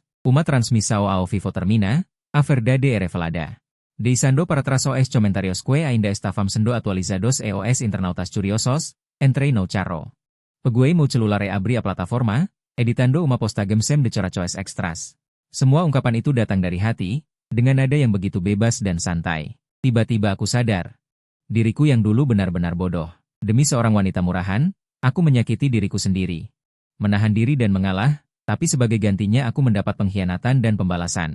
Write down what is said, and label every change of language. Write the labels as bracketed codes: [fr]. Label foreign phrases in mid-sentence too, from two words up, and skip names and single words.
[pt] Uma transmissão ao vivo termina, a verdade é revelada. Deixando para trás os comentarios que ainda estavam sendo atualizados e os internautas curiosos, entrei no carro. Peguei meu celular e abri a plataforma, editando uma postagem sem de coras extras. [id] Semua ungkapan itu datang dari hati, dengan nada yang begitu bebas dan santai. Tiba-tiba aku sadar. Diriku yang dulu benar-benar bodoh. Demi seorang wanita murahan, aku menyakiti diriku sendiri. Menahan diri dan mengalah, tapi sebagai gantinya aku mendapat pengkhianatan dan pembalasan.